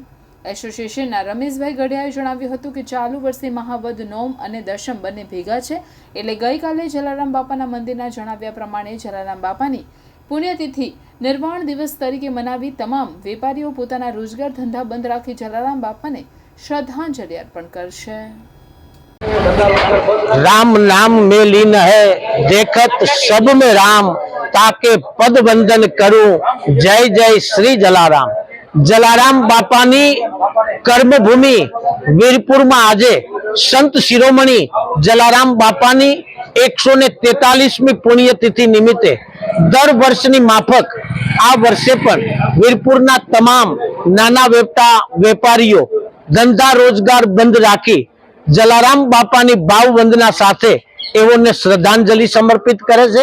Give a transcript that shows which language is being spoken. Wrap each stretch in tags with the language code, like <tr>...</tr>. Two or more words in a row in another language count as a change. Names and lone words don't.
<gu>એસોસિએશનના રમેશભાઈ ગઢિયાએ જણાવ્યું હતું કે ચાલુ વર્ષે મહાવદ નોમ અને દશમ બંને ભેગા છે, એટલે ગઈકાલે જલારામ બાપાના મંદિરના જણાવ્યા પ્રમાણે જલારામ બાપાની પુણ્યતિથિ નિર્વાણ દિવસ તરીકે મનાવી તમામ વેપારીઓ પોતાના રોજગાર ધંધા બંધ રાખી જલારામ બાપાને શ્રદ્ધાંજલિ અર્પણ કરશે।</gu> <hi>राम नाम में लीन है देखत सब में राम, ताके पद वंदन करूं जय जय श्री जलाराम।</hi> <gu>જલારામ બાપાની કર્મભૂમિ વીરપુર में આજે સંત શિરોમણી જલારામ બાપાની 143મી પુણ્યતિથિ નિમિત્તે દર વર્ષની માફક આ વર્ષે પણ વીરપુરના તમામ નાના વેપારીઓ ધંધા રોજગાર બંધ રાખી જલારામ બાપાની ભાવ વંદના સાથે એઓને શ્રદ્ધાંજલિ સમર્પિત કરે છે।</gu>